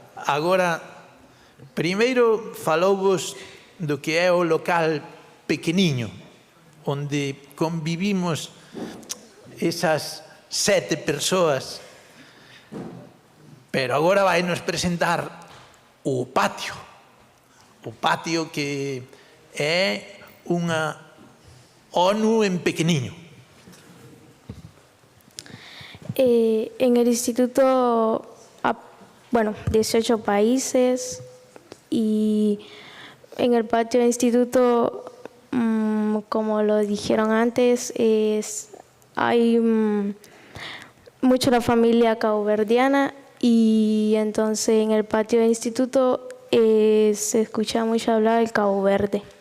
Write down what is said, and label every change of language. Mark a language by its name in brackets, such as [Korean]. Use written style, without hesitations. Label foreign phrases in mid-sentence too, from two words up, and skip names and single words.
[Galician] Agora, primeiro falouvos do que é o local pequeniño, onde convivimos esas 7 persoas. Pero agora vai nos presentar o patio que é unha ONU en pequeniño. [Spanish] En el instituto, 18 países y en el patio del instituto, como lo dijeron antes, hay mucho la familia caboverdiana y entonces en el patio del instituto se escucha mucho hablar del Cabo Verde.